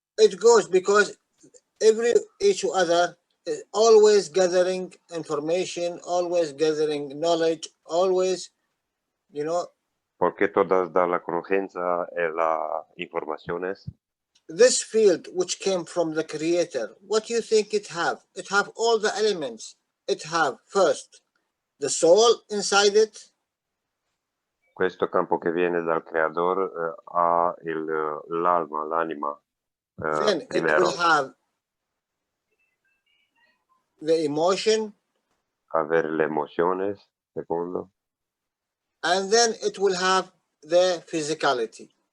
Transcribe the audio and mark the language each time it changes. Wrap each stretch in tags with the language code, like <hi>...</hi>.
<en>It goes because each other is always gathering information, always gathering knowledge, always, you know.</en> <es>Porque todas dan la conocencia e las informaciones.</es> <en>This field which came from the creator, what do you think it have? It have all the elements. It have first the soul inside it.</en> <it>Questo campo che viene dal creador ha l'alma, l'anima.</it> <en>Then it will have the emotion.</en> <it>Avere le emociones, secondo.</it> <en>And then it will have the physicality.</en>